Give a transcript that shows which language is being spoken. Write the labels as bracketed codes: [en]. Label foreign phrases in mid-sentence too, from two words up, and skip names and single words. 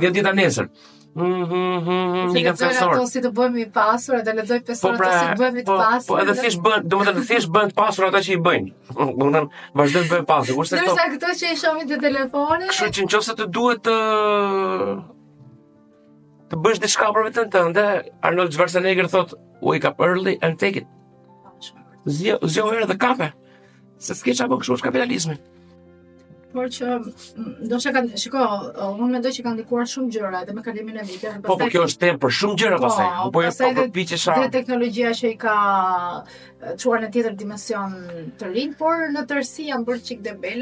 [sq] Se lexoj ato si të bëhemi pasur, edhe lexoj 5 orë ato si të bëhemi të pasur. Po edhe thjesht bën, domethënë thjesht bën të pasur ata që i bëjnë. Domethënë vazhdojnë të bëjnë pasur. Kurse këto. Ndërsa këto që i shohin te telefoni. Kështu që nëse të duhet të bësh diçka për veten tënde, Arnold Schwarzenegger thot, [en] wake up early and take it. [sq] Zjo herë dhe kape. Se s'ke qa bën kështu është kapitalizmi. Por që ndoshta unë mendoj që kanë ndikuar shumë gjëra edhe me kalimin e viteve. Po kjo është temë për shumë gjëra pastaj. Po jo përpiqesha. Dhe teknologjia që i ka çuar në tjetër dimension të rinj, por në tërësi janë bërë çik debele.